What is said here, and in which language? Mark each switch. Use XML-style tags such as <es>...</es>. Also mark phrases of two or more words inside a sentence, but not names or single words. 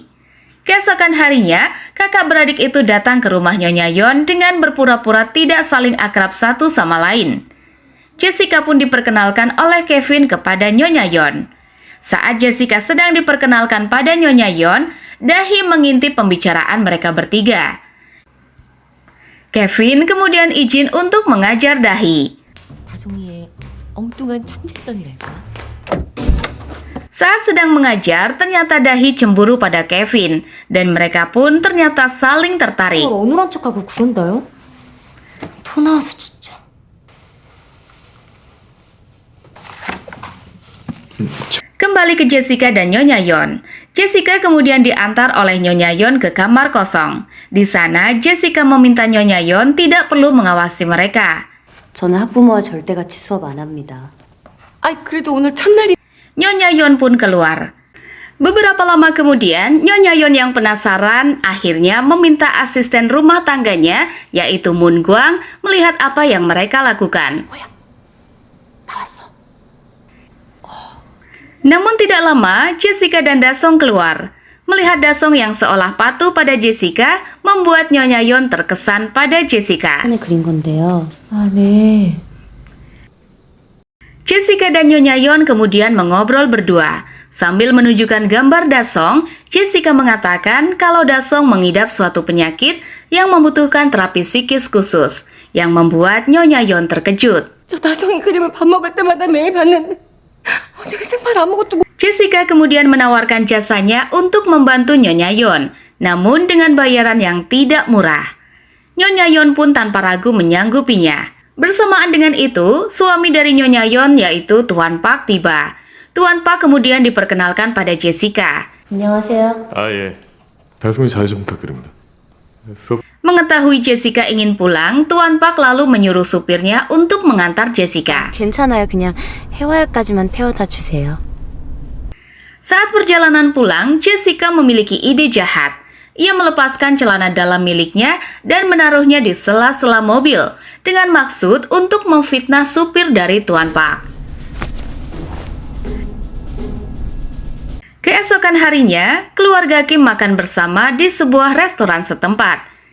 <id>Keesokan harinya, kakak beradik itu datang ke rumah Nyonya Yeon dengan berpura-pura tidak saling akrab satu sama lain. Jessica pun diperkenalkan oleh Kevin kepada Nyonya Yeon. Saat Jessica sedang diperkenalkan pada Nyonya Yeon, Dahi mengintip pembicaraan mereka bertiga. Kevin kemudian izin untuk mengajar Dahi.</id> <ko>다종이의 엉뚱한 천재성이랄까?</ko> <id>Saat sedang mengajar, ternyata Dahi cemburu pada Kevin, dan mereka pun ternyata saling tertarik.</id> <ko>어눌한 척하고 그런다요? 토 나와서 진짜.</ko> <id>Kembali ke Jessica dan Nyonya Yeon. Jessica kemudian diantar oleh Nyonya Yeon ke kamar kosong. Di sana, Jessica meminta Nyonya Yeon tidak perlu mengawasi mereka.</id> <ko>저는 학부모와 절대같이 수업 안 합니다. 그래도 오늘 첫날이.</ko> <id>Nyonya Yeon pun keluar. Beberapa lama kemudian, Nyonya Yeon yang penasaran akhirnya meminta asisten rumah tangganya, yaitu Moon Gwang, melihat apa yang mereka lakukan.</id> <ko>나왔어.</ko> <id>Namun tidak lama, Jessica dan Dasong keluar. Melihat Dasong yang seolah patuh pada Jessica, membuat Nyonya Yon terkesan pada Jessica.</id> <ko>안에 그린 건데요. 아, 네.</ko> <id>Jessica dan Nyonya Yon kemudian mengobrol berdua. Sambil menunjukkan gambar Dasong, Jessica mengatakan kalau Dasong mengidap suatu penyakit yang membutuhkan terapi psikis khusus, yang membuat Nyonya Yon terkejut.</id> <ko>저 나성이 그림을 밥 먹을 때마다 매일 봤는데 어제 그 생판 아무것도 못...</ko> <id>Jessica kemudian menawarkan jasanya untuk membantu Nyonya Yon, namun dengan bayaran yang tidak murah. Nyonya Yon pun tanpa ragu menyanggupinya. Bersamaan dengan itu, suami dari Nyonya Yon yaitu Tuan Park tiba. Tuan Park kemudian diperkenalkan pada Jessica.</id> <ko>안녕하세요. 아, 예. 다송이 자유 좀 부탁드립니다.</ko> <id>Mengetahui Jessica ingin pulang, Tuan Park lalu menyuruh supirnya untuk mengantar Jessica.</id> <ko>괜찮아요. 그냥 해화역까지만 태워다 주세요.</ko> <id>Saat perjalanan pulang, Jessica memiliki ide jahat. Ia melepaskan celana dalam miliknya dan menaruhnya di sela-sela mobil dengan maksud untuk memfitnah supir dari Tuan Park. Keesokan harinya, keluarga Kim makan bersama di sebuah restoran setempat.</id>